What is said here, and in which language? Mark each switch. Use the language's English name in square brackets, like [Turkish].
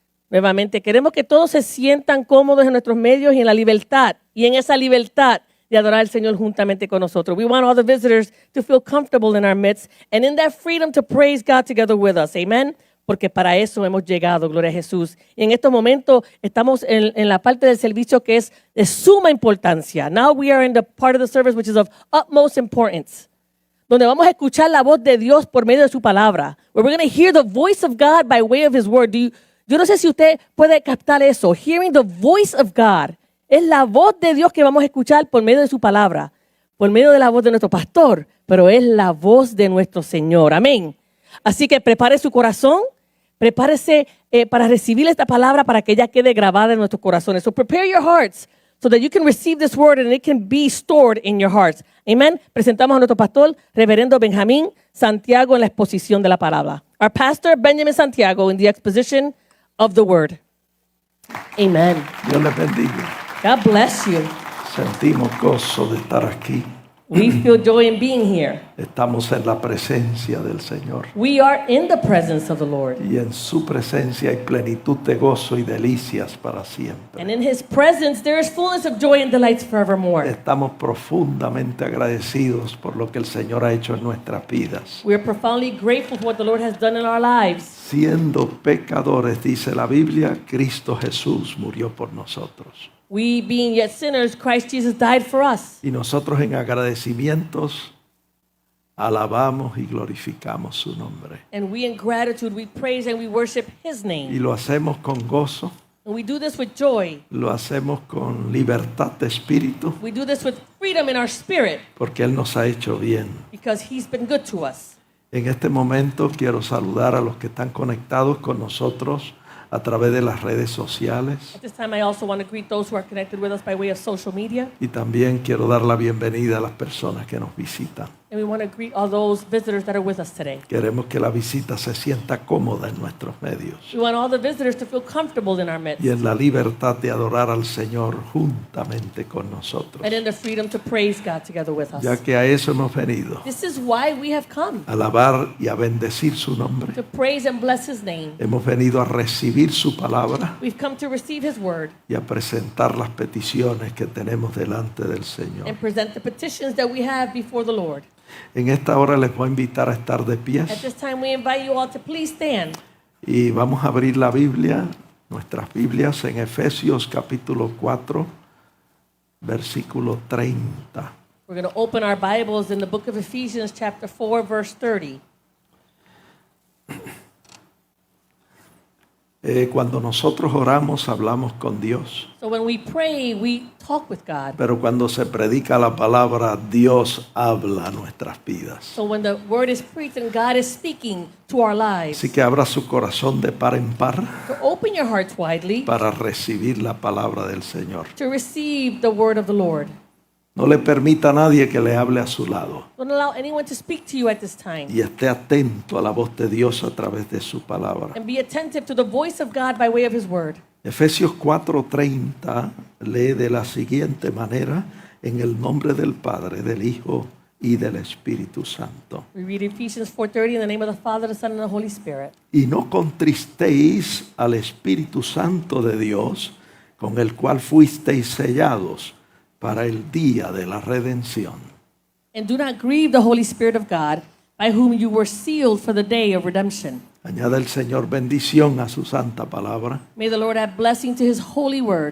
[Spanish] Nuevamente, queremos que todos se sientan cómodos en nuestros medios y en la libertad. Y en esa libertad de adorar al Señor juntamente con nosotros. [English] We want all the visitors to feel comfortable in our midst and in that freedom to praise God together with us. Amen. [Spanish] Porque para eso hemos llegado, gloria a Jesús. Y en estos momentos estamos en la parte del servicio que es de suma importancia. [English] Now we are in the part of the service which is of utmost importance. [Spanish] Donde vamos a escuchar la voz de Dios por medio de su palabra. [English] Where we're going to hear the voice of God by way of His word. [Spanish] Yo no sé si usted puede captar eso. [English] Hearing the voice of God. [Spanish] Es la voz de Dios que vamos a escuchar por medio de su palabra. Por medio de la voz de nuestro pastor. Pero es la voz de nuestro Señor. Amén. Así que prepare su corazón. Prepárese para recibir esta palabra para que ella quede grabada en nuestros corazones. [English] So prepare your hearts so that you can receive this word and it can be stored in your hearts. Amen. [Spanish] Presentamos a nuestro pastor, reverendo Benjamín Santiago, en la exposición de la palabra. [English] Our pastor, Benjamin Santiago, in the exposition of the word. Amen. [Spanish] Dios les bendiga. [English] God bless you. [Spanish] Sentimos gozo de estar aquí. [English] We feel joy in being here. [Spanish] Estamos en la presencia del Señor. [English] We are in the presence of the Lord. [Spanish] Y en su presencia hay plenitud de gozo y delicias para siempre. [English] And in His presence there is fullness of joy and delights forevermore. [Spanish] Estamos profundamente agradecidos por lo que el Señor ha hecho en nuestras vidas. [English] We are profoundly grateful for what the Lord has done in our lives. [Spanish] Siendo pecadores, dice la Biblia, Cristo Jesús murió por nosotros. [English] We, being yet sinners, Christ Jesus died for us. [Spanish] Y nosotros en agradecimientos alabamos y glorificamos su nombre. [English] And we in gratitude, we praise and we worship His [Spanish] Y [English] name. [Spanish] lo hacemos con gozo, [English] And we do this with joy. [Spanish] lo hacemos con libertad de espíritu, [English] We do this with freedom in our spirit [Spanish] porque Él nos ha hecho bien. [English] because He's been good to us. [Spanish] En este momento quiero saludar a los que están conectados con nosotros a través de las redes sociales. [English] At this time, I also want to greet those who are connected with us by way of social media. [Spanish] Y también quiero dar la bienvenida a las personas que nos visitan. [English] And we want to greet all those visitors that are with us today. [Spanish] Queremos que la visita se sienta cómoda en nuestros medios [English] We want all the visitors to feel comfortable in our midst [Spanish] y en la libertad de adorar al Señor juntamente con nosotros, [English] and in the freedom to praise God together with us. [Spanish] ya que a eso hemos venido, [English] This is why we have come, [Spanish] a alabar y a bendecir su nombre. [English] to praise and bless His name. [Spanish] Hemos venido a recibir su palabra [English] We've come to receive His word [Spanish] y a presentar las peticiones que tenemos delante del Señor. [English] and present the petitions that we have before the Lord. [Spanish] En esta hora les voy a invitar a estar de [English] At [Spanish] pies [English] this time, we invite you all to please stand. [Spanish] y vamos a abrir la Biblia, nuestras Biblias, en Efesios capítulo 4, versículo 30. [English] We're going to open our Bibles in the book of Ephesians chapter 4, verse 30. [Spanish] Cuando nosotros oramos, hablamos con Dios. [English] So when we pray, we talk with God. [Spanish] Pero cuando se predica la palabra, Dios habla a nuestras vidas. [English] So when the word is preached and God is speaking to our lives, [Spanish] Así que abra su corazón de par en par [English] so open your hearts widely [Spanish] para recibir la palabra del Señor. [English] to receive the word of the Lord. [Spanish] No le permita a nadie que le hable a su lado. [English] Don't allow anyone to speak to you at this time. [Spanish] Y esté atento a la voz de Dios a través de su palabra. [English] And be attentive to the voice of God by way of His word. [Spanish] Efesios 4:30 lee de la siguiente manera: en el nombre del Padre, del Hijo y del Espíritu Santo. [English] We read Ephesians 4:30 in the name of the Father, the Son, and the Holy Spirit. [Spanish] Y no contristéis al Espíritu Santo de Dios, con el cual fuisteis sellados para el día de la redención. [English] And do not grieve the Holy Spirit of God, by whom you were sealed for the day of redemption. [Spanish] Añade el Señor bendición a su santa palabra. [English] May the Lord add blessing to His holy word.